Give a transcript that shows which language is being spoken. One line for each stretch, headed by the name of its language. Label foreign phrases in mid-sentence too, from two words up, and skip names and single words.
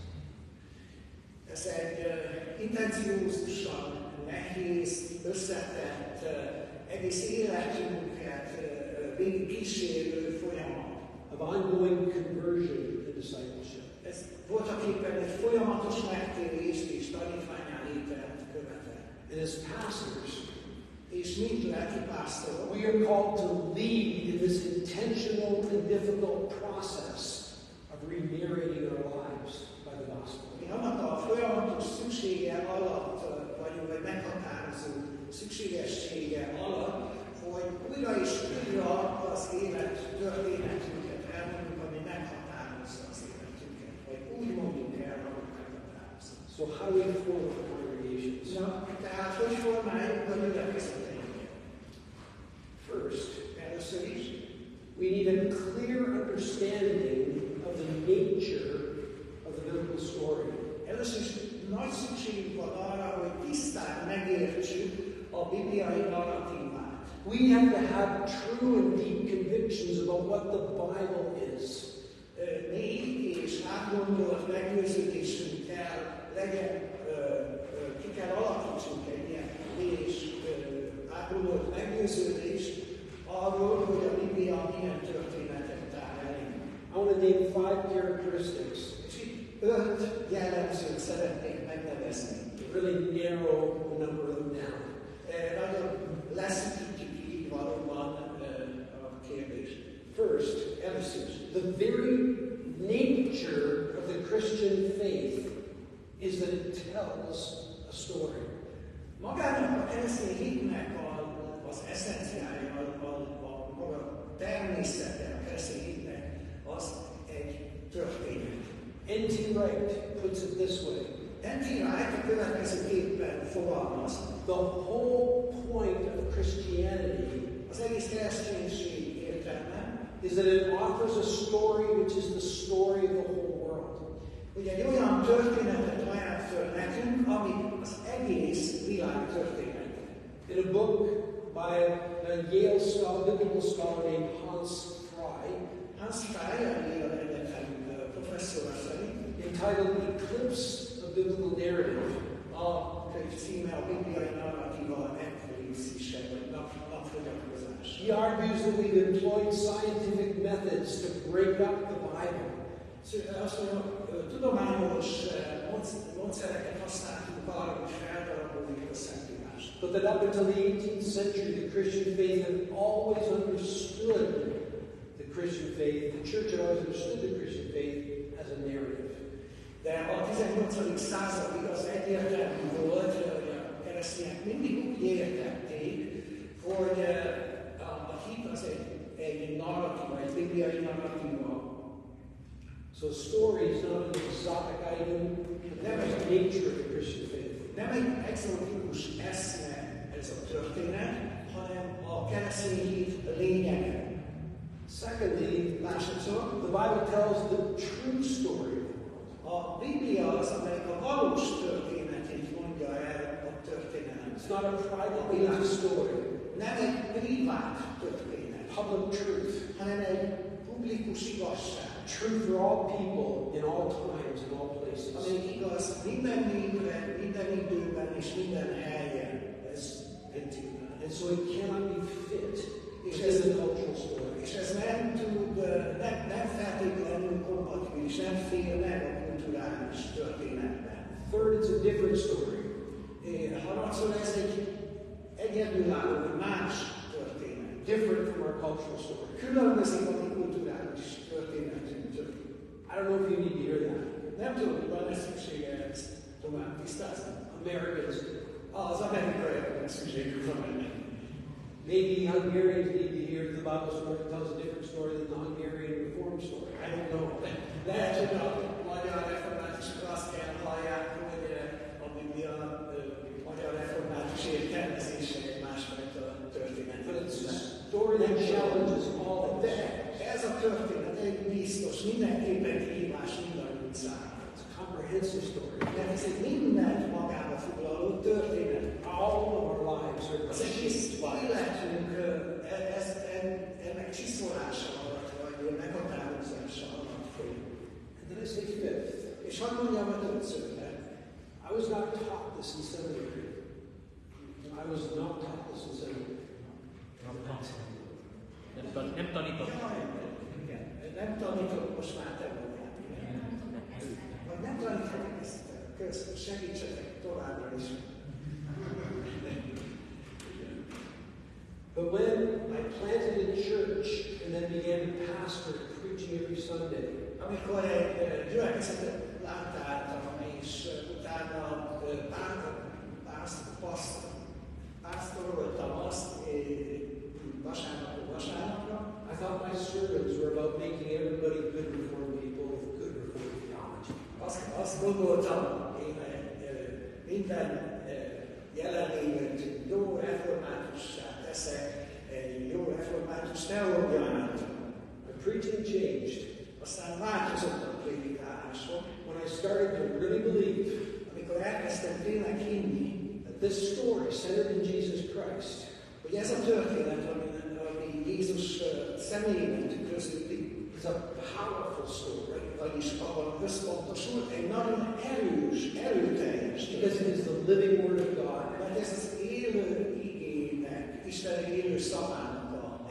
Hungarian: ez egy intenciózusan, nehéz, összetett, egész életünket végig kísérő folyamat.
English: Of ongoing conversion and discipleship.
Hungarian: Ez voltak éppen egy folyamatos megtérést és tanítvánnyá lételt követel.
English: And as pastors,
Hungarian: És mint lelki pásztorok,
English: we are called to lead in this intentional and difficult process of re-narrating our lives by the gospel.
Hungarian: mi annak a folyamatos szüksége alatt vagyunk, vagy meghatározó szükségessége alatt, hogy újra és újra az élet történetünket elmondjuk, ami meghatározza az életünket, vagy úgy mondjuk el, ahogy meghatározza.
English: So how do we form congregations?
Hungarian: Na, tehát hogy formáljuk a gyülekezeteinket?
English: First,
Hungarian: Először is,
English: we need a clear understanding of the nature of the biblical story.
Hungarian: először is nagy szükségünk van arra, hogy tisztán megértsük a bibliai narratívát.
English: We have to have true and deep convictions about what the Bible is.
Hungarian: Mély és átgondolt meggyőződésünk kell legyen, ki kell alakítsunk egy ilyen mély és átgondolt meggyőződést arról, hogy a Biblia milyen történetet tár elénk.
English: I want to name 5 characteristics.
Hungarian: És itt 5 jellemzőt szeretnék megnevezni.
English: Really narrow a number of them down.
Hungarian: Nagyon leszűkítjük így valóban a kérdést.
English: First,
Hungarian: Először is,
English: the very nature of the Christian faith is that it tells a story.
Hungarian: magának a keresztény hitnek az eszenciája, a maga természete a keresztény hitnek, az egy történet.
English: N.T. Wright puts it this way.
Hungarian: N.T. Wright a következőképpen fogalmaz.
English: The whole point of Christianity
Hungarian: Az egész kereszténység értelme,
English: is that it offers a story which is the story of the whole world.
Hungarian: hogy egy olyan történetet ajánl föl nekünk, ami az egész világ története.
English: In a book by a Yale scholar, biblical scholar named Hans Frey,
Hungarian: Hans Frey, a Yale Egyetem professzora szerint,
English: entitled Eclipse of Biblical Narrative,
Hungarian: a könyv címe a bibliai narratíva eklipszise, vagy napfogyatkozás.
English: he argues that we've employed scientific methods to break up the Bible.
Hungarian: Azt mondja, tudományos módszereket használtunk arra, hogy feldaraboljuk a Szentírást.
English: But that up until the 18th century, the Christian faith had always understood the Christian faith, the church had always understood the Christian faith as a narrative.
Hungarian: De a 18. századig az egyértelmű volt, hogy a keresztények mindig úgy értették, hogy a hit az egy narratíva, egy bibliai narratíva.
English: So story is not an exotic item, but that is the nature of the Christian faith.
Hungarian: Nem egy exotikus eszme ez a történet, hanem a keresztény hit lényege.
English: Secondly,
Hungarian: Másodszor,
English: the Bible tells the true story of the world.
Hungarian: a Biblia az, amelyik a valós történetét mondja el a történelemnek.
English: It's not a private religious story,
Hungarian: Nem egy privát történet,
English: public truth.
Hungarian: hanem egy publikus igazság.
English: Truth for all people in all times and all places.
Hungarian: Ami igaz minden népre, minden időben és minden helyen. Ez
English: And so it cannot be fit
Hungarian: És
English: within the cultural story.
Hungarian: és ez nem feltétlenül kompatibilis, nem fér meg a kulturális történetben.
English: Third, it's a different story.
Hungarian: Harmadszor ez egy egyedülálló, más történet.
English: Different from our cultural story.
Hungarian: Különbözik a mi kulturális történetünktől.
English: I don't know if you need to hear that.
Hungarian: Nem tudom, hogy van-e szüksége ezt tovább tisztázni.
English: Americans,
Hungarian: Az amerikaiaknak szükségük van ennek.
English: maybe Hungarians need to hear the Bible story that tells a different story than the Hungarian Reform story. I don't know.
Hungarian: Lehet, hogy a magyar reformátusok azt kell hallják, hogy a Biblia magyar református értelmezése egy másfajta történet.
English: But it's a story that challenges all of
Hungarian: De
English: us.
Hungarian: ez a történet egy biztos, mindenképpen hívás mindannyiunk számára.
English: It's a comprehensive story.
Hungarian: Mert ez egy mindent magába foglaló történet.
English: All of our lives are
Hungarian: Az egész életünk ennek csiszolása alatt, vagy meghatározása alatt folyik.
English: And then I say fifth.
Hungarian: És hadd mondjam a többszörre,
English: I was not taught this in seminary. I was not taught this in seminary.
Hungarian: Nem tanított. igen, nem tanítok most már te magát. Vagy nem tanítok ezt, segítsetek továbbra is.
English: But when I planted a church and then began to pastor, preaching every Sunday,
Hungarian: Amikor egy gyülekezetet láttáltam, és utána pásztoroltam azt vasárnapra,
English: I thought my sermons were about making everybody good Reformed people with good Reformed theology.
Hungarian: azt gondoltam, én minden jelenlévőt jó reformátussá teszek, egy jó református teológia által.
English: My preaching changed
Hungarian: Aztán változott a prédikálásom,
English: when I started to really believe
Hungarian: amikor elkezdtem tényleg hinni,
English: that this story centered in Jesus Christ
Hungarian: hogy ez a történet, ami Jézus személyében tükröződik,
English: is a powerful story
Hungarian: vagyis abban összpontosul, egy nagyon erőteljes
English: because it is the living Word of God.
Hungarian: mert ez az élő igének, Isten élő szavának a